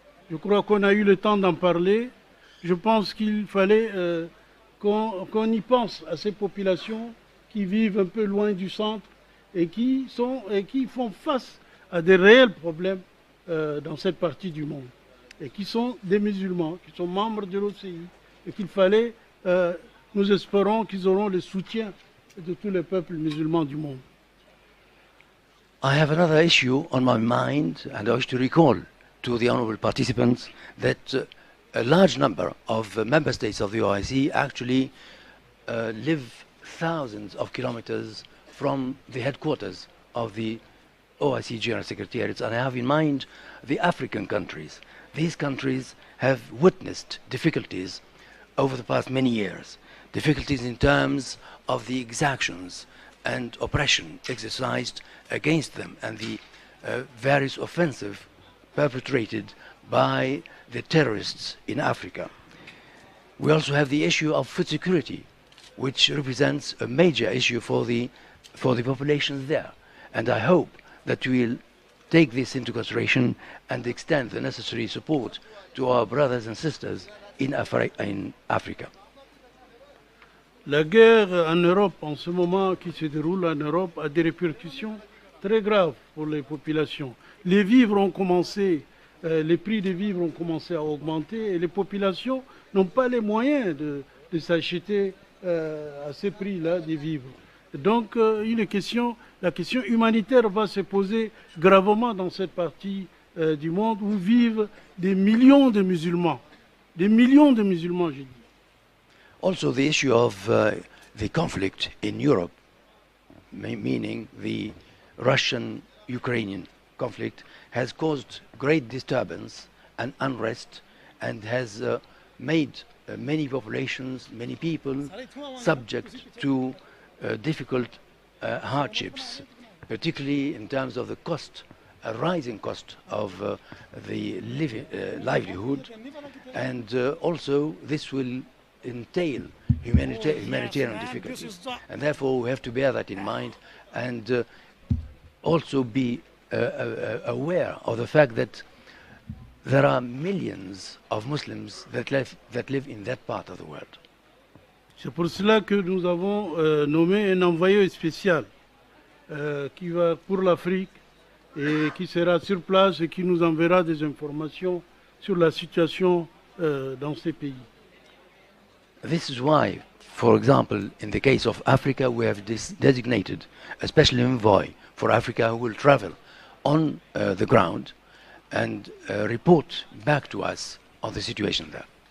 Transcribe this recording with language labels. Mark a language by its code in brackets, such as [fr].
[fr] Je crois qu'on a eu le temps d'en parler. Je pense qu'il fallait qu'on y pense à ces populations qui vivent un peu loin du centre et qui font face à des réels problèmes dans cette partie du monde, et qui sont des musulmans, qui sont membres de l'OCI, et qu'il fallait, nous espérons qu'ils auront le soutien de tous les peuples musulmans du monde. [en] I have another issue on my mind, and I wish to recall to the honourable participants that a large number of member states of the OIC actually live thousands of kilometers from the headquarters of the OIC General Secretariats, and I have in mind the African countries. These countries have witnessed difficulties over the past many years, difficulties in terms of the exactions and oppression exercised against them and the various offensives perpetrated by the terrorists in Africa. We also have the issue of food security, which represents a major issue for the populations there. And I hope that we will take this into consideration and extend the necessary support to our brothers and sisters in Africa. [fr] La guerre en Europe, en ce moment qui se déroule en Europe, a des répercussions très graves pour les populations. Les vivres ont commencé, les prix des vivres ont commencé à augmenter et les populations n'ont pas les moyens de s'acheter à ces prix-là des vivres. Donc la question humanitaire va se poser gravement dans cette partie du monde où vivent des millions de musulmans. Des millions de musulmans, j'ai dit. [en] Also the issue of the conflict in Europe, meaning the Russian-Ukrainian conflict, has caused great disturbance and unrest and has made many populations, many people subject to difficult hardships, particularly in terms of the cost, a rising cost of the livelihood, and also this will entail humanitarian difficulties, and therefore we have to bear that in mind and also be aware of the fact that there are millions of Muslims that live in that part of the world. [fr] C'est pour cela que nous avons nommé un envoyé spécial qui va pour l'Afrique et qui sera sur place et qui nous enverra des informations sur la situation dans ces pays. [en] This is why, for example, in the case of Africa, we have designated a special envoy for Africa who will travel on the ground and report back to us on the situation there.